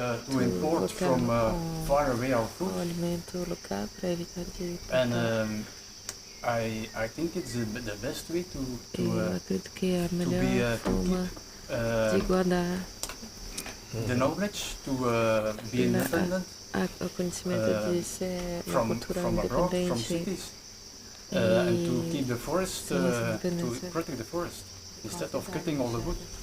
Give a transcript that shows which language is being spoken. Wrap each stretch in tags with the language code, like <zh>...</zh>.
<en>to import from far away our food.</en> <pt>Alimento local para evitar de</pt> <en>and I think it's the best way to</en> <pt>acredito que é a melhor forma de guardar</pt> <en>the knowledge to be independent</en> <pt>o conhecimento de ser uma cultura</pt> <en>abroad, from</en> <pt>independente</pt> <en>cities, and to keep the forest, to protect the forest instead of cutting all the wood.</en>